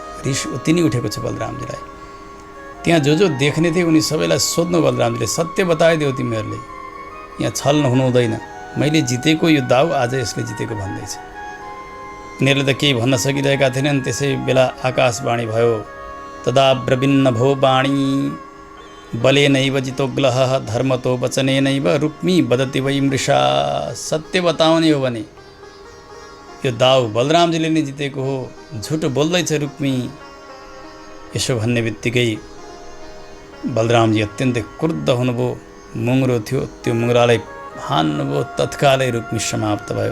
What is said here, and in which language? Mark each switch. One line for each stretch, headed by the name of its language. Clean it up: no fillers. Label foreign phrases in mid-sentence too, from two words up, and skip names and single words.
Nepali: रिस उति नै उठेको छ बलरामजीलाई। त्यहाँ जो देख्ने थिए उनी सबैलाई सोध्नु बलरामजीले, सत्य बताइदेऊ तिमीहरूले, यहाँ छल हुनु हुँदैन। मैले जितेको यो दाउ आज यसले जितेको भन्दैछ। उनीहरूले त केही भन्न सकिरहेका थिएनन्। त्यसै बेला आकाशवाणी भयो,
Sanskrit: तदा ब्रविन्न भो वाणी बलेनैव जितोग्लह धर्मतो वचनेनैव रुक्मी वदति वै मृषा।
Nepali: सत्य बताउने हो भने यो दाउ बलरामजीले नै जितेको हो, झुट बोल्दैछ रुक्मी। यसो भन्ने बित्तिकै बलरामजी अत्यन्तै क्रुद्ध हुनुभयो। मुङ्रो थियो, त्यो मुङ्रालाई हान्नुभयो, तत्कालै रुक्मी समाप्त भयो।